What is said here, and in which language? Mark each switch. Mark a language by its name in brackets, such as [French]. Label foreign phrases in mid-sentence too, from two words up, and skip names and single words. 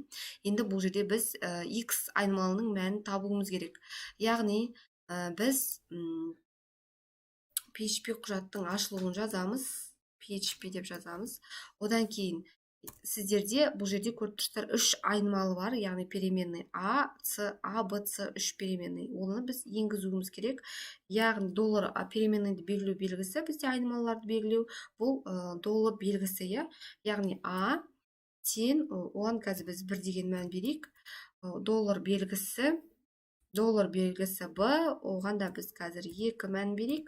[Kazakh] Енді бұл жерде біз x айнымалының мәнін табуымыз керек. Яғни біз PHP құжаттың ашылуын жазамыз. PHP деп жазамыз. Одан кейін сіздерде бұл жерде көріп тұрсыздар 3 айнымалы бар, яғни переменный a, c, a, b, c 3 переменный. Оны біз енгізуіміз керек. Яғни доллар переменныйды белгілеу белгісі, бізде айнымалыларды белгілеу, бұл доллар белгісі, яғни a тең, оған қазір біз 1 деген мән берейік. Доллар белгісі b, оған да біз қазір 2 мән берейік.